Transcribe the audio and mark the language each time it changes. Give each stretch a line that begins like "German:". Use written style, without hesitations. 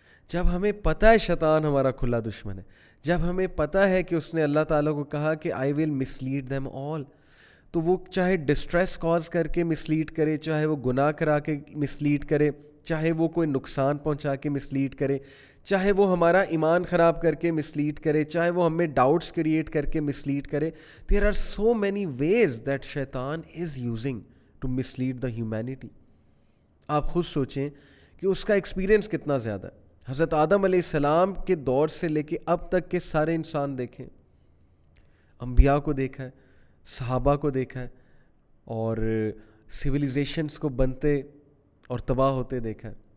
Urdu: جب ہمیں پتہ ہے شیطان ہمارا کھلا دشمن ہے، جب ہمیں پتہ ہے کہ اس نے اللہ تعالیٰ کو کہا کہ
English: I will mislead them all،
Urdu: تو وہ چاہے ڈسٹریس کاز کر کے مسلیڈ کرے، چاہے وہ گناہ کرا کے مسلیڈ کرے، چاہے وہ کوئی نقصان پہنچا کے مسلیڈ کرے، چاہے وہ ہمارا ایمان خراب کر کے مسلیڈ کرے، چاہے وہ ہمیں ڈاؤٹس کریٹ کر کے مسلیڈ کرے.
English: There are so many ways that Shaitan is using to mislead the humanity.
Urdu: آپ خود سوچیں کہ اس کا ایکسپیرئنس کتنا زیادہ ہے. حضرت آدم علیہ السلام کے دور سے لے کے اب تک کے سارے انسان دیکھیں، انبیاء کو دیکھا ہے، صحابہ کو دیکھا ہے، اور سویلائزیشنس کو بنتے اور تباہ ہوتے دیکھا ہے.